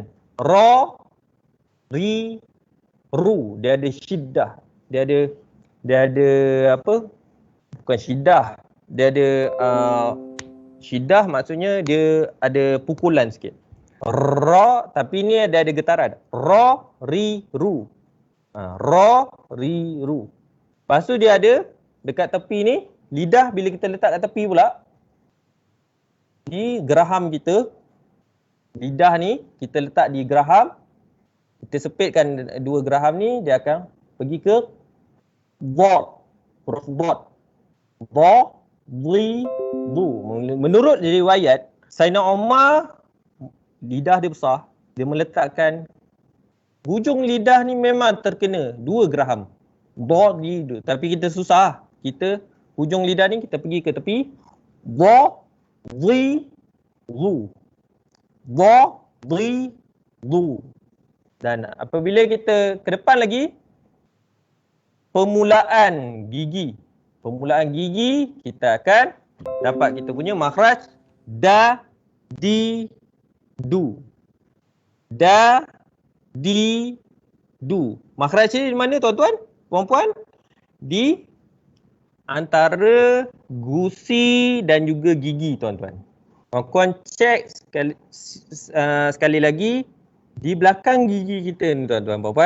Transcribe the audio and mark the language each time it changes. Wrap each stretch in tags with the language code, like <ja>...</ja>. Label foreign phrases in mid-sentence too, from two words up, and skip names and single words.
<ar>Ra, ri, ru.</ar> <ms>Dia ada syiddah. Dia ada apa? Bukan syiddah. Dia ada syiddah maksudnya dia ada pukulan sikit. Ra, tapi ni ada getaran.</ms> <ar>Ra, ri, ru. Ra, ri, ru.</ar> <ms>Lepas tu dia ada dekat tepi ni, lidah bila kita letak kat tepi pula, di geraham kita, lidah ni kita letak di geraham, kita sepitkan dua geraham ni, dia akan pergi ke dhad, huruf dhad.</ms> <ar>Dha, dhi, dhu.</ar> <ms>Menurut riwayat, Sayyidina Umar, lidah dia besar, dia meletakkan hujung lidah ni memang terkena dua geraham.</ms> <ar>Dha, dhi, dhu.</ar> <ms>Tapi kita susah. Kita hujung lidah ni kita pergi ke tepi.</ms> <ar>Dha, dhi, dhu. Dha, dhi, dhu.</ar> <ms>Dan apabila kita ke depan lagi, permulaan gigi. Permulaan gigi kita akan dapat kita punya makhraj</ms> <ar>da, di, du. Da, di, du.</ar> <ms>Makhraj ni di mana tuan-tuan? Puan-puan? Di antara gusi dan juga gigi tuan-tuan. Puan-puan cek sekali lagi di belakang gigi kita ni tuan-tuan puan-puan.</ms>